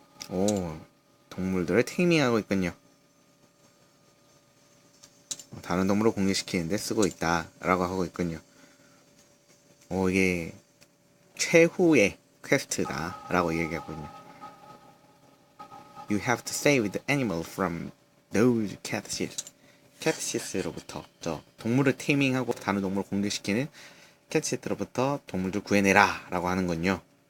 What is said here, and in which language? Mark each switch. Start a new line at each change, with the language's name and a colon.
Korean: 오, 동물들을 테이밍하고 있군요. 다른 동물을 공격시키는데 쓰고 있다 라고 하고 있군요. 오, 이게 최후의 퀘스트다 라고 얘기하고 있네요.
English: You have to save the animal from those catches.
Korean: 캣시스로부터 저 동물을 테이밍하고 다른 동물을 공격시키는 캣시스로부터 동물들 구해내라 라고 하는군요.